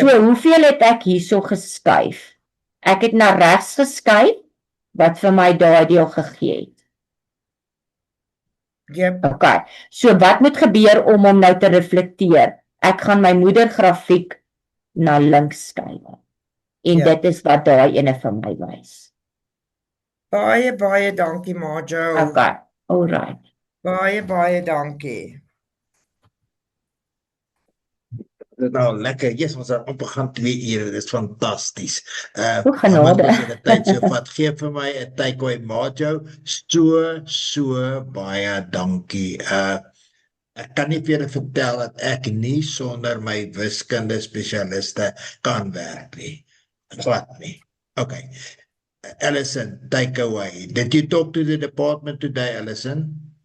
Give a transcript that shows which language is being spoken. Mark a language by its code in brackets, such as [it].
[af] So hoeveel het ek hierso geskuif? Ek het na regs geskuif wat vir my daai deel gegee het. Yep. Okay. So wat moet gebeur om hom nou te reflekteer? Ek gaan my moedergrafiek na links skuif. En dit is wat daai ene vir my wys. Baie dankie, Marjo. Okay. Alright. Baie dankie. Dit nou lekker. Yes, ons het opgegaan 2 ure. Dit is fantasties. Genade. Tyd so vat. Gee vir my 'n takeaway, Marjo. So baie dankie. Ek kan nie vir julle vertel dat ek nie sonder my wiskunde spesialiste kan werk nie. Glad nie. Okay. Alison, take away. [en] Did you talk to the department today, Alison?